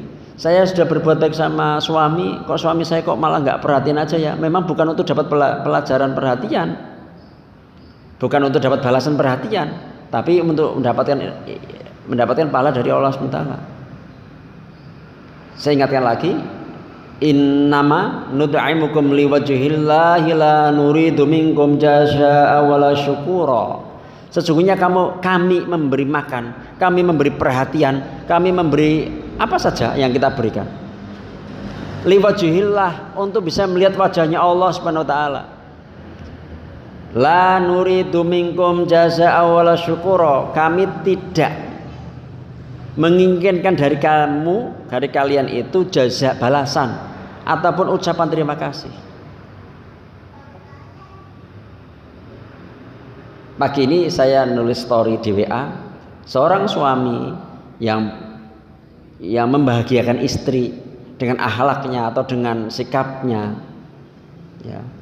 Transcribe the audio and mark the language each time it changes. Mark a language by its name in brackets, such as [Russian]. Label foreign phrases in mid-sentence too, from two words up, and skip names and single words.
[Indonesian] Saya sudah berbuat baik sama suami, kok suami saya kok malah nggak perhatian aja ya. Memang bukan untuk dapat pelajaran perhatian, bukan untuk dapat balasan perhatian, tapi untuk mendapatkan pahala dari Allah SWT. Saya ingatkan lagi, [Arabic] إنما نطعمكم لوجه الله لا نريد منكم جزاء ولا شكورا. [Indonesian] Sesungguhnya kami memberi makan, kami memberi perhatian, kami memberi apa saja yang kita berikan liwajhillah, untuk bisa melihat wajahnya Allah [Arabic] سبحانه وتعالى. لا نريد منكم جزاء ولا شكورا. [Indonesian] Kami tidak menginginkan dari kalian itu jaza, balasan ataupun ucapan terima kasih. Pagi ini saya nulis story di WA, seorang suami yang membahagiakan istri dengan akhlaknya atau dengan sikapnya, ya.